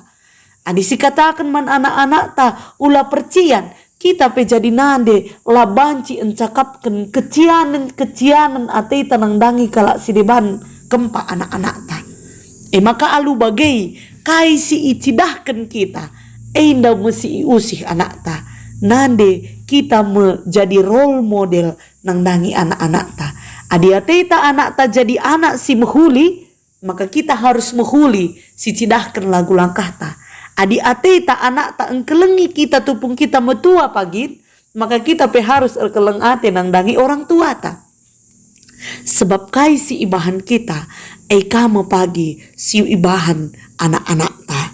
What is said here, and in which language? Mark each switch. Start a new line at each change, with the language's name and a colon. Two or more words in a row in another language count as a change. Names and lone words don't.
Batak Karo: Adi si katakan man anak-anak ta ula percian kita pe jadi nande la banci encakapkan kecianan ate tanang dangi kalak si deban kempa anak-anak ta. Maka alu bagai kai si icidahkan kita inda mesti usih anak ta nande kita menjadi
English: role model
Batak Karo: nang dangi anak-anak ta adi ateta anak ta jadi anak si mehuli maka kita harus mehuli si cidahkan lagu langkah ta adi ateta anak ta engkelengi kita tupung kita metua pagit maka kita pe harus erkeleng ate nang dangi orang tua ta sebab kai si ibahan kita kamu pagi si ibahan anak-anak ta.